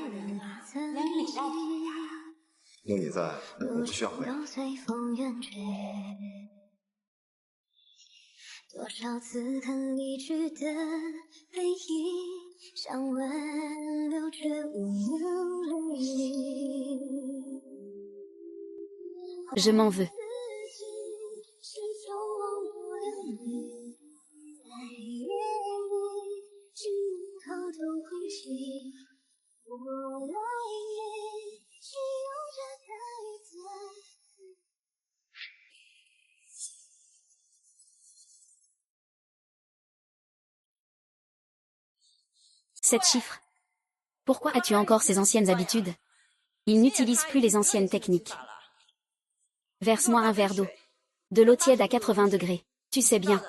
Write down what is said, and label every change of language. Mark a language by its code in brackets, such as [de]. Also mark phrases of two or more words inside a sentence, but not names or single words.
[zh] 有你在，我不需要回来。多少次看离去的背影，像挽留却无能为力。 [fr] Je m'en veux. [zh] 是否忘不了你，在夜里只偷偷呼吸。我来也只有这台词。 [fr] Sept chiffres. Pourquoi as-tu encore ces anciennes habitudes? Il n'utilise plus les anciennes techniques. Verse-moi un verre d'eau. De l'eau tiède à 80 degrés. Tu sais bien.